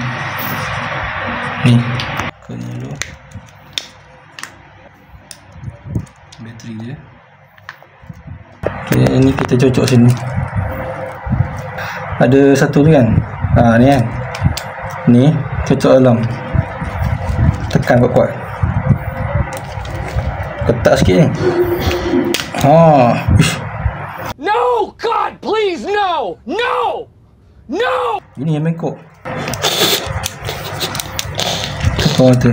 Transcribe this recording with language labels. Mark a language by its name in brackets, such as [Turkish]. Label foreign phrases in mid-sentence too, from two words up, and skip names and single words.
[Malay] Ni buka ni dulu. Bateri dia. Okey, ini kita cocok sini. Ada satu ni kan. Ni kan. Ni cocok dalam. Tekan kuat-kuat. Ketat sikit ni. [English] No, God, please, no. No. No. [Malay] Ini yang bengkok. Tekan tu.